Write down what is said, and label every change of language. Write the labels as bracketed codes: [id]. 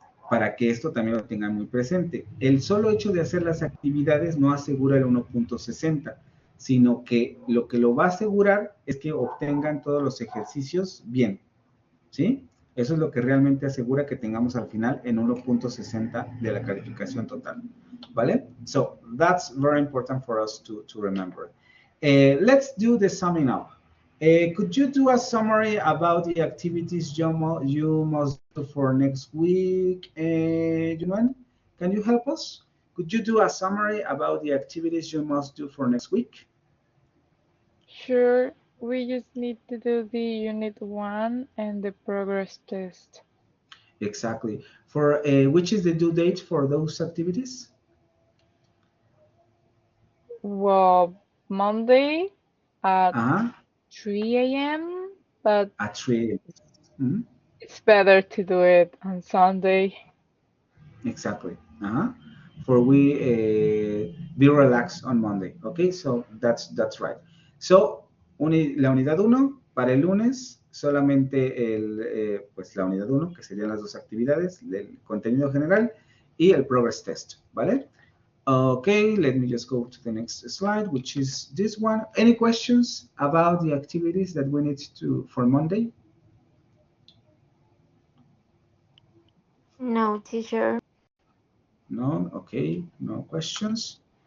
[es] Para que esto también lo tengan muy presente. El solo hecho de hacer las actividades no asegura el 1.60, sino que lo va a asegurar es que obtengan todos los ejercicios bien, ¿sí? Eso es lo que realmente asegura que tengamos al final en 1.60 de la calificación total, ¿vale? [en] So, that's very important for us to remember. Let's do the summing up. Could you do a summary about the activities you must do for next week? Juan, can you help us? Could you do a summary about the activities you must do for next week? Sure, we just need to do the Unit 1 and the progress test. Exactly. For which is the due date for those activities? Well, Monday at 3 a.m., but At 3 a.m. Mhm. it's better to do it on Sunday. Exactly. For we be relaxed on Monday. Okay, so that's right. [es] So la unidad uno para el lunes solamente pues la unidad uno que serían las dos actividades, el contenido general y el progress test, ¿vale? [en] Okay, let me just go to the next slide, which is this one. Any questions about the activities that we need to for Monday? No, teacher. No, okay, no questions.